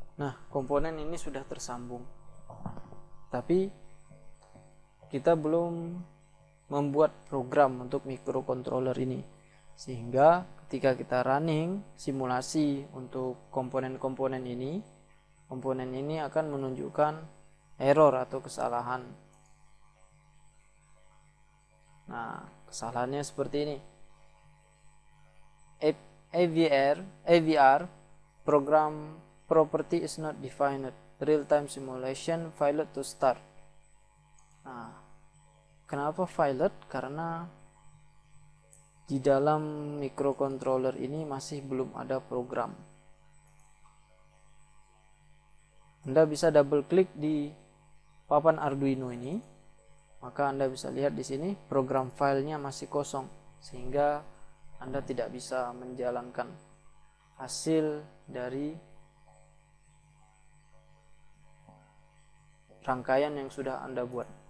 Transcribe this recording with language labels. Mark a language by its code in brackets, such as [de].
[id] Nah, komponen ini sudah tersambung, tapi kita belum membuat program untuk microcontroller ini, sehingga ketika kita running simulasi untuk komponen ini akan menunjukkan error atau kesalahan. Nah, kesalahannya seperti ini. [en] AVR program property is not defined. Real-time simulation pilot to start. [id] Nah, kenapa pilot? Karena di dalam microcontroller ini masih belum ada program. Anda bisa double klik di papan Arduino ini, maka Anda bisa lihat di sini program filenya masih kosong, sehingga Anda tidak bisa menjalankan hasil dari rangkaian yang sudah Anda buat.